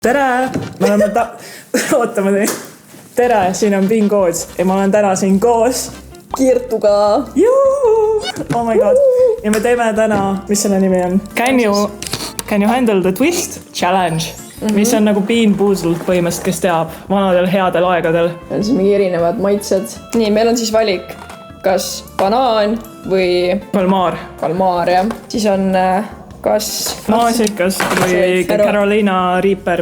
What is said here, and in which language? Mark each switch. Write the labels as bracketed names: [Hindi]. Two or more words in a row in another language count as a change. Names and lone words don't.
[Estonian] Tere! Me oleme Oota, ma teen. Tere, siin on Bingoos ja ma olen täna siin koos Kirtuga. [English] Oh my god. [Estonian] Ja me teeme täna, mis selle nimi on? [English] Can you handle the twist challenge? [Estonian] Mis on nagu Bean Boozled põhimõtteliselt, kes teab vanadel headel aegadel. On siis mingi erinevad maitsed. Nii, meil on siis valik, kas banaan või kalmaar, jah. Siis on kas maasikas või Carolina Reaper.